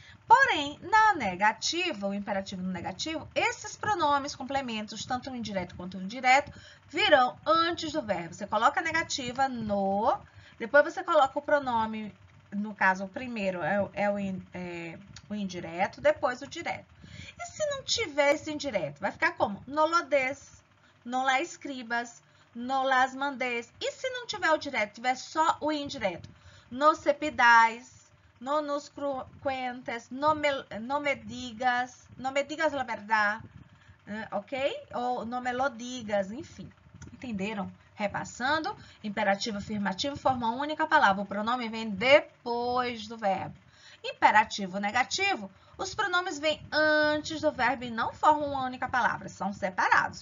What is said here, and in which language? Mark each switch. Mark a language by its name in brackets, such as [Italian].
[Portuguese] Porém, na negativa, o imperativo no negativo, esses pronomes complementos, tanto o indireto quanto o direto, virão antes do verbo. Você coloca a negativa no, depois você coloca o pronome, no caso, o primeiro é o indireto, depois o direto. E se não tiver esse indireto, vai ficar como? [Spanish] No lodes, no la escribas, no las mandes. [Portuguese] E se não tiver o direto, tiver só o indireto? [Spanish] No se pidais, no nos cuentes, no me digas la verdad, ok? [Portuguese] Ou [Spanish] no me lo digas, [Portuguese] enfim. Entenderam? Repassando, imperativo afirmativo forma uma única palavra. O pronome vem depois do verbo. Imperativo negativo, os pronomes vêm antes do verbo e não formam uma única palavra. São separados.